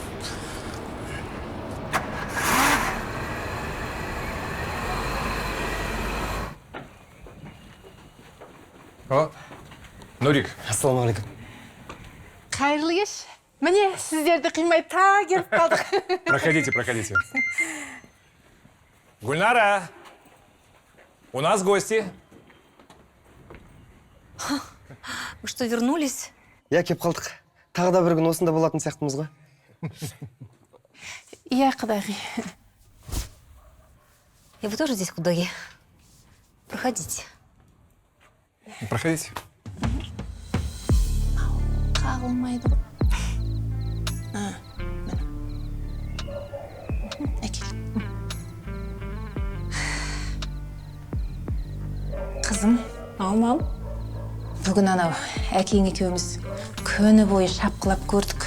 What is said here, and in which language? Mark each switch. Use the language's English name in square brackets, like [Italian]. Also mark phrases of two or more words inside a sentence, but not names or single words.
[Kazakh] О, Нурик. Ассалаумағалейкум. Қайырлы кеш. Міне, сіздерді қимай та келіп қалдық. [Russian] Проходите, проходите. Гульнара, у нас гости. Вы что, вернулись? [Kazakh] Я кеп қалдық. Тағы да бір күн осында болатын сияқтымыз ғой. Иә, құдағи. [Russian] И вы тоже здесь, құдағи? Проходите. Проходите. [Kazakh] Қағылмайды ғой. Әкел. Қызым, ал. Бүгін анау әкең екеуміз күні бойы шапқылап көрдік.